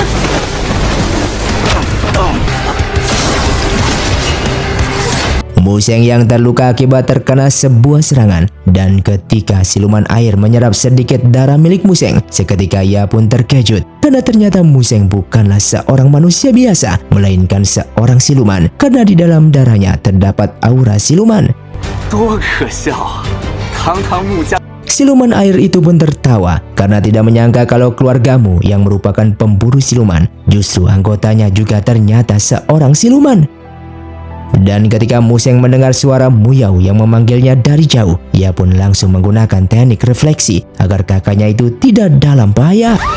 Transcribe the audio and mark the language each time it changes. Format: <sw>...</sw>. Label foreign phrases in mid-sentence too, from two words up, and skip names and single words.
<id>Museng yang terluka akibat terkena sebuah serangan, dan ketika siluman air menyerap sedikit darah milik Museng, seketika ia pun terkejut karena ternyata Museng bukanlah seorang manusia biasa, melainkan seorang siluman, karena di dalam darahnya terdapat aura siluman.</id> <zh>多可笑，堂堂穆家。</zh> <id>Siluman air itu pun tertawa karena tidak menyangka kalau keluargamu yang merupakan pemburu siluman, justru anggotanya juga ternyata seorang siluman. Dan ketika Museng mendengar suara Muyao yang memanggilnya dari jauh, ia pun langsung menggunakan teknik refleksi agar kakaknya itu tidak dalam bahaya.</id>